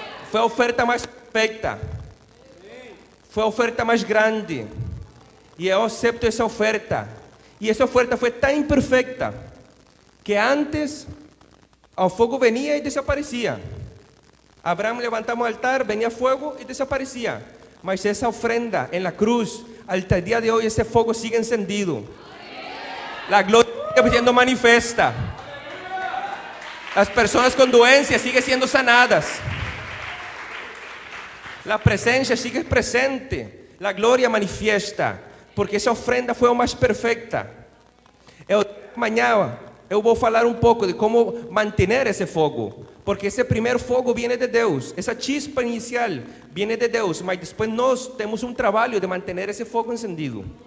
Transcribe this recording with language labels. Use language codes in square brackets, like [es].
[pt] Foi a oferta mais perfeita. Foi a oferta mais grande. E eu aceito essa oferta. E essa oferta foi tão imperfeita que antes o fogo venia e desaparecia. Abraão levantava o altar, venia fogo e desaparecia. [es] Mas esa ofrenda en la cruz, hasta el día de hoy ese fuego sigue encendido. La gloria sigue siendo manifiesta. Las personas con dolencias siguen siendo sanadas. La presencia sigue presente. La gloria manifiesta. [pt] Porque essa [es] ofrenda [pt] foi a mais perfeita. Amanhã eu vou falar um pouco de como manter esse fogo. Porque esse primeiro fogo vem de Deus. Essa chispa inicial vem de Deus. Mas depois nós temos um trabalho de manter esse fogo encendido.